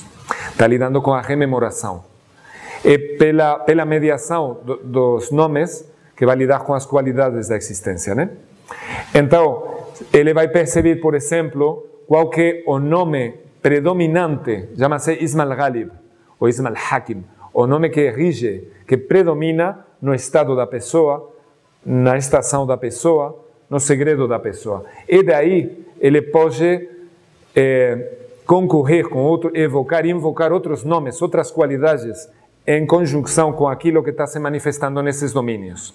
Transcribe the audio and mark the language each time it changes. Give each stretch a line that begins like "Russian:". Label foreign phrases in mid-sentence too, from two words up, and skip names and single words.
Portuguese: Está lidando com a rememoração. E pela mediação dos nomes, que vai lidar com as qualidades da existência, né? Então, ele vai perceber, por exemplo, qual que é o nome predominante, chama-se
Arabic: اسم الغالب,
Portuguese: ou
Arabic: اسم الحاكم,
Portuguese: o nome que rige, que predomina no estado da pessoa, na estação da pessoa, no segredo da pessoa. E daí, ele pode concorrer com outro, invocar outros nomes, outras qualidades, em conjunção com aquilo que está se manifestando nesses domínios.